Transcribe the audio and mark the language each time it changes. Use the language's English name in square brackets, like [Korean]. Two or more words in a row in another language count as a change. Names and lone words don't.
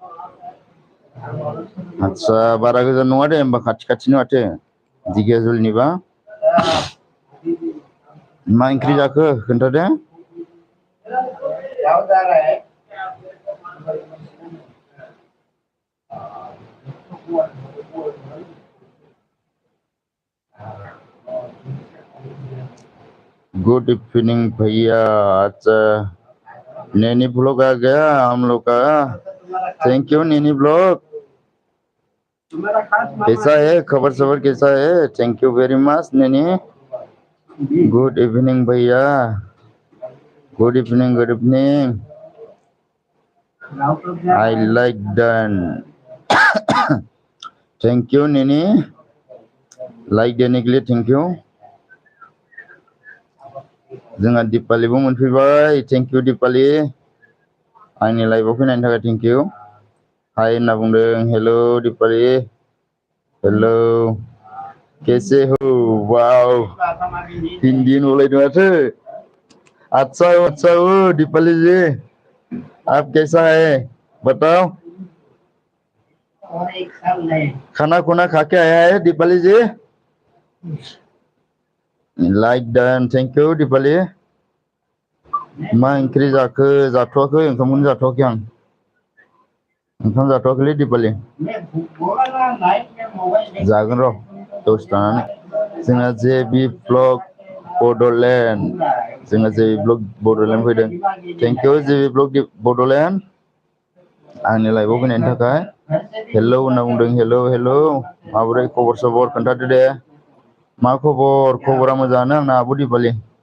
[Bodo] आदसा बारा गोजान नङा दे होमबा खाथि खाथिनो माथो ढेकियाजुलिनिबा मा ओंख्रि जाखो खोन्थादो [English] good evening [Hindi] भैया अच्छा नैनी ब्लॉग आ गया हम लोग का [English] thank you [Hindi] नैनी ब्लॉग [English] कैसा है खबर सबर कैसा है thank you very much नैनी good evening भैया good evening I like done thank you [Hindi] नैनी लाइक देने के लिए [English] thank you [Bodo] जोंहा दिपालिबो मोनफैबाय [English] thank you [Hindi] दिपालि [Bodo] आंनि लाइभआव फैनायनि थाखाय [English] thank you [Bodo] हाय होनना बुंदों हेलो दिपालि हेलो [Hindi] कैसे हो वाओ [Bodo] हिंदी बोलायदों माथो [Hindi] अच्छा हो दीपाली जी आप कैसा है बताओ खाना खुना खा के आया है दीपाली जी [English] like done thank you [Bodo] दीपाली मा ओंख्रि जाखो जाथ'वाखै ओंखामखौनो जाथ'वाखै आं ओंखाम जाथ'वाखैलै दीपालि जागोन र' दसे थानानै जोंना जेबि ब्लग बड'लेण्ड जोंना जेबि ब्लग बड'लेण्ड फैदों [English] thank you [Bodo] जेबि ब्लग बड'लेण्ड आंनि लाइभआव फैनायनि थाखाय हेलौ होनना बुंदों हेलौ माबोरै खबर सबर खोन्थादो दे मा खबरा मोजाङानो आंना आब' दिपालि